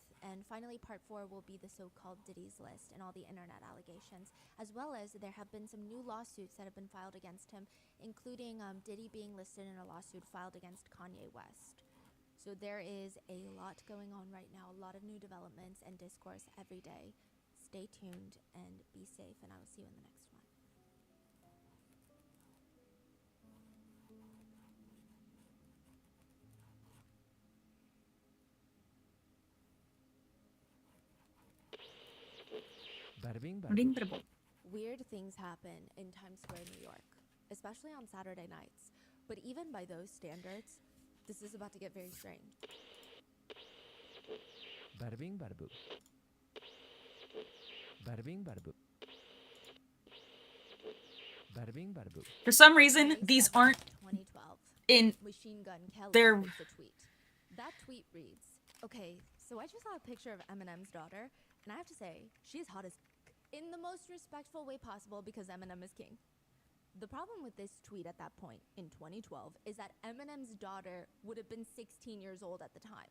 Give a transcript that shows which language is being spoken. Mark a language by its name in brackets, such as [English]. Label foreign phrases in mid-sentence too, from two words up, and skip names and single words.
[English] And finally, part 4 will be the so-called Diddy's List and all the internet allegations, as well as there have been some new lawsuits that have been filed against him, including Diddy being listed in a lawsuit filed against Kanye West. So there is a lot going on right now, a lot of new developments and discourse every day. Stay tuned and be safe, and I will see you in the next one. Bada bing, bada boom. Weird things happen in Times Square, New York, especially on Saturday nights. But even by those standards, this is about to get very strange. Bada bing, bada boom. Bada bing, bada boom. Bada bing, bada boom. For some reason, these aren't 2012. in Machine Gun Kelly They're- makes a tweet. That tweet reads, okay, so I just saw a picture of Eminem's daughter, and I have to say, she's hot as in the most respectful way possible because Eminem is king. The problem with this tweet at that point in 2012 is that Eminem's daughter would have been 16 years old at the time.